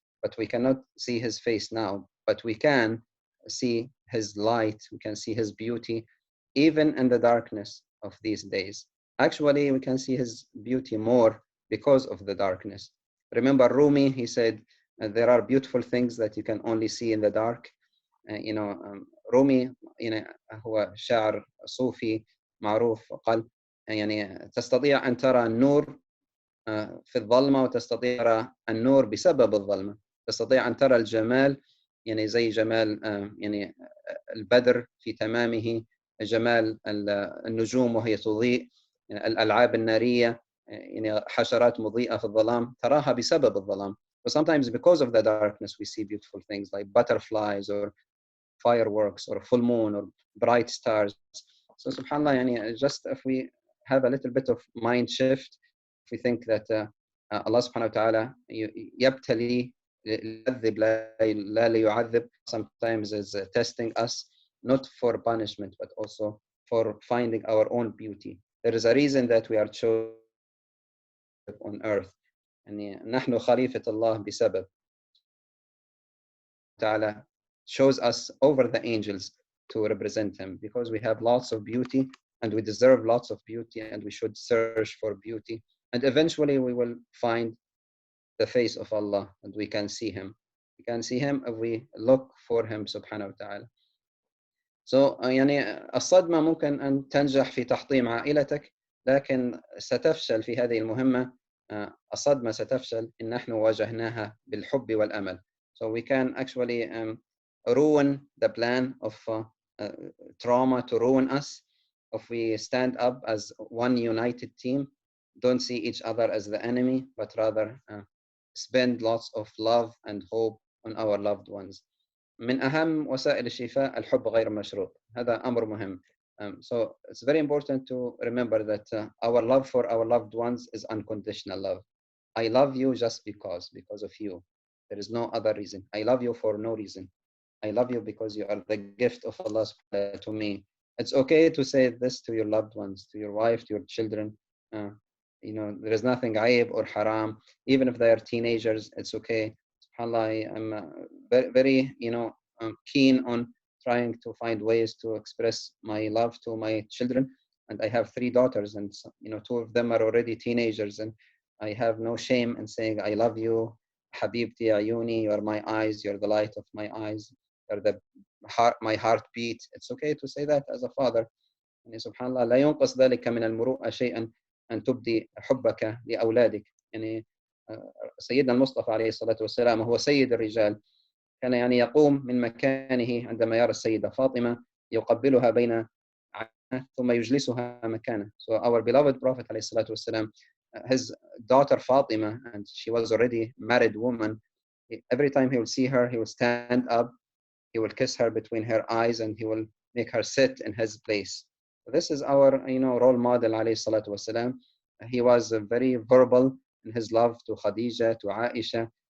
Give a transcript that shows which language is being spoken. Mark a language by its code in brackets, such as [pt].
[en] But we cannot see His face now. But we can see His light. We can see His beauty, even in the darkness of these days. Actually, we can see His beauty more because of the darkness. Remember Rumi, he said, there are beautiful things that you can only see in the dark. [ar] رومي هو شاعر صوفي معروف، قال يعني تستطيع أن ترى النور في الظلمة، وتستطيع أن ترى النور بسبب الظلمة. تستطيع أن ترى الجمال يعني زي جمال يعني البدر في تمامه، جمال النجوم وهي تضيء، الألعاب النارية يعني حشرات مضيئة في الظلام تراها بسبب الظلام. [en] But sometimes because of the darkness we see beautiful things like butterflies or fireworks or full moon or bright stars. So subhanallah, yani, just if we have a little bit of mind shift, if we think that Allah subhanahu wa ta'ala [ar] يبتلي ليعذب لا ليعذب, [en] sometimes is testing us not for punishment but also for finding our own beauty. There is a reason that we are chosen on earth. [ar] يعني نحن خليفة الله بسبب. [en] Ta'ala shows us over the angels to represent Him, because we have lots of beauty and we deserve lots of beauty, and we should search for beauty, and eventually we will find the face of Allah and we can see Him. We can see Him if we look for Him subhanahu wa ta'ala. [ar] So يعني الصدمة ممكن أن تنجح في تحطيم عائلتك، لكن ستفشل في هذه المهمة. الصدمة ستفشل إن نحن واجهناها بالحب والأمل. [en] So we can actually ruin the plan of trauma to ruin us if we stand up as one united team, don't see each other as the enemy, but rather spend lots of love and hope on our loved ones. [ar] من أهم وسائل الشفاء الحب غير مشروط. هذا أمر مهم. [en] So it's very important to remember that our love for our loved ones is unconditional love. I love you just because of you. There is no other reason. I love you for no reason. I love you because you are the gift of Allah to me. It's okay to say this to your loved ones, to your wife, to your children. There is nothing aib or haram. Even if they are teenagers, it's okay. SubhanAllah, I'm very, very, keen on trying to find ways to express my love to my children. And I have 3 daughters, and 2 of them are already teenagers, and I have no shame in saying I love you, Habibti Ayuni, you're my eyes, you're the light of my eyes, you're my heartbeat. It's okay to say that as a father. [ar] يعني سبحان الله لا ينقص ذلك من المروءة شيئا أن تبدي حبك لأولادك. يعني سيدنا المصطفى عليه الصلاة والسلام هو سيد الرجال، كان يعني يقوم من مكانه عندما يرى السيدة فاطمة يقبلها بين عينيه ثم يجلسها مكانه. [en] So our beloved Prophet [ar] عليه الصلاة والسلام, [en] his daughter Fatima, and she was already married woman, every time he will see her, he will stand up, he will kiss her between her eyes, and he will make her sit in his place. This is our, role model alayhi salatu wasalam. He was very verbal in his love to Khadija, to Aisha.